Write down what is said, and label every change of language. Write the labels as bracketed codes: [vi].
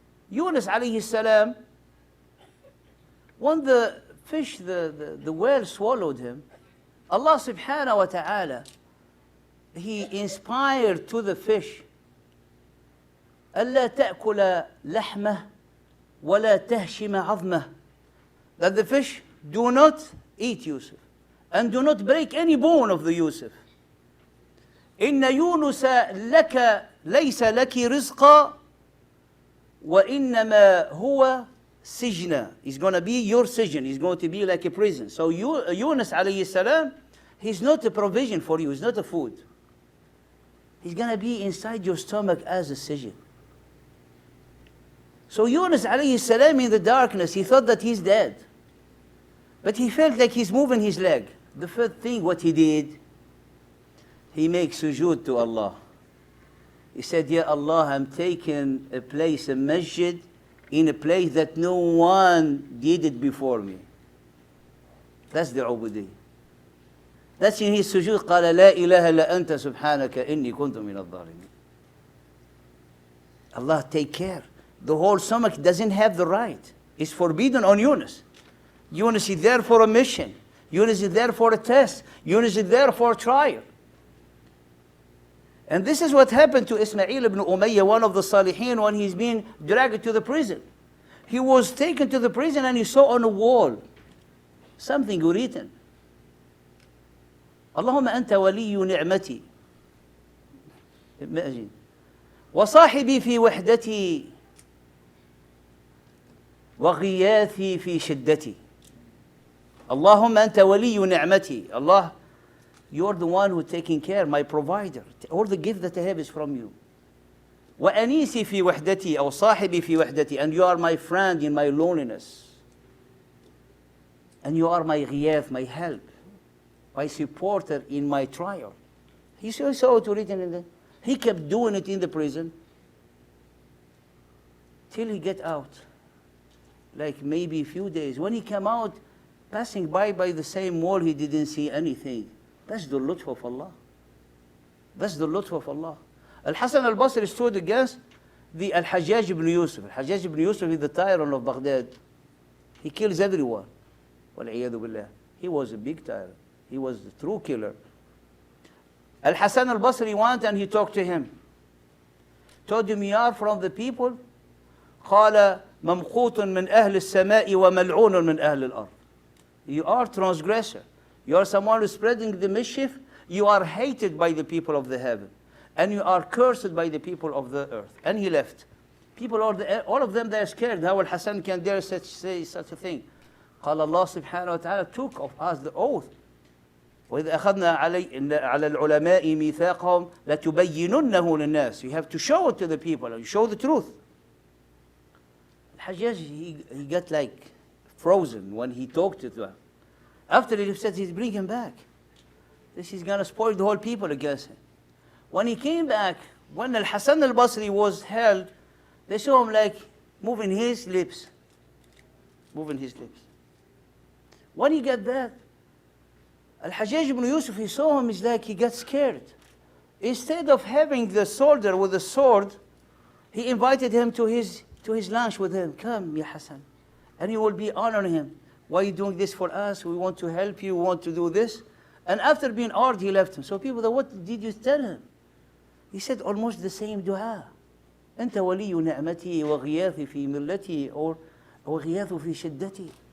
[en] Yunus alayhi salam, when the fish, the whale swallowed him, Allah subhanahu wa ta'ala, He inspired to the fish, [ar] ألا تأكل لحمه ولا تهشم عظمه, [en] that the fish do not eat Yusuf and do not break any bone of the Yusuf. [ar] إن يونس لك ليس لك رزقا وإنما هو سجن. [en] He's going to be your sijin. He's going to be like a prison. So Yunus alayhi salam, he's not a provision for you. He's not a food. He's going to be inside your stomach as a sijin. So Yunus alayhi salam in the darkness, he thought that he's dead. But he felt like he's moving his leg. The first thing what he did, he makes sujood to Allah. He said, Ya Allah, I'm taking a place, a masjid, in a place that no one did it before me. That's the ubudiyya. That's in his sujood. [ar] قال لا إله إلا أنت سبحانك إني كنت من الظالمين. [en] Allah take care. The whole stomach doesn't have the right. It's forbidden on Yunus. Yunus is there for a mission. Yunus is there for a test. Yunus is there for a trial. And this is what happened to Ismail ibn Umayyah, one of the Salihin, when he's being dragged to the prison. He was taken to the prison and he saw on a wall something written. [ar] اللهم أنت ولي نعمتي. [en] Imagine. [ar] وصاحبي في وحدتي وغياثي في شدتي. اللهم أنت ولي نعمتي. [en] Allah, you're the one who's taking care, my provider. All the gift that I have is from you. [ar] وأنيسي في وحدتي أو صاحبي في وحدتي. [en] And you are my friend in my loneliness. And you are my غياث, my help, my supporter in my trial. He saw it written in there. He kept doing it in the prison till he get out. Like maybe a few days. When he came out, passing by the same wall, he didn't see anything. That's the lutf of Allah. That's the lutf of Allah. Al-Hasan al-Basri stood against the Al-Hajjaj ibn Yusuf. Al-Hajjaj ibn Yusuf is the tyrant of Baghdad. He kills everyone. Wal-iyadu billah. He was a big tyrant. He was the true killer. Al-Hasan al-Basri went and he talked to him. Told him, you are from the people. [ar] قال ممقوت من أهل السماء وملعون من أهل الأرض. [en] You are transgressor. You are someone who's spreading the mischief. You are hated by the people of the heaven. And you are cursed by the people of the earth. And he left. People, all of them, they are scared. How Al-Hasan can dare say such a thing? [ar] قال الله سبحانه وتعالى [en] took of us the oath. [ar] وإذا أخذنا على العلماء ميثاقهم لتبيننه للناس. [en] You have to show it to the people. You show the truth. Al-Hajjaj, he got like frozen when he talked to them. After he said he's bring him back. This is going to spoil the whole people against him. When he came back, when Al-Hasan al-Basri was held, they saw him like moving his lips. Moving his lips. When he got back, Al-Hajjaj ibn Yusuf, he saw him, it's like he got scared. Instead of having the soldier with the sword, he invited him to his lunch with him. Come, Ya Hassan. And he will be honoring him. Why are you doing this for us? We want to help you, we want to do this. And after being honored, he left him. So people said, what did you tell him? He said almost the same dua. [ar] أنت ولي نعمتي وغياثي في ملتي or وغياث في شدتي.